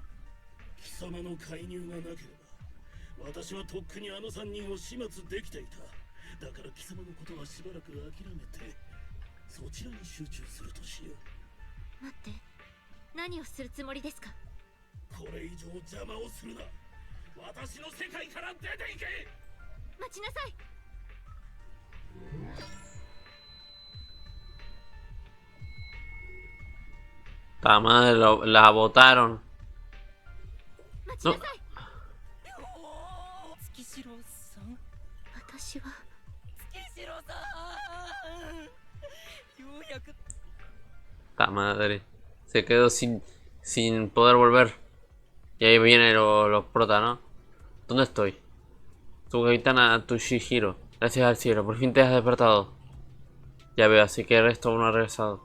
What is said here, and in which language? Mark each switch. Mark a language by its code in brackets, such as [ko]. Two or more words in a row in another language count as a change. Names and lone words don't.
[ja] 貴様の介入がなければ私はとっくにあの3人を始末できていた。だから貴様のことはしばらく諦めてそちらに集中するとしよう。待って、何をするつもりですか？これ以上邪魔をするな。私の世界から出ていけ。待ちなさい。 [es] Ta madre, la botaron. [ja] 待ちなさい。月城さん、私は月城さん、ようやく [es] Ta madre. Se quedó sin poder volver. Y ahí vienen los protas, ¿no? ¿Dónde estoy? Tu capitana Tushihiro. Gracias al cielo, por fin te has despertado. Ya veo, así que el resto aún no ha regresado.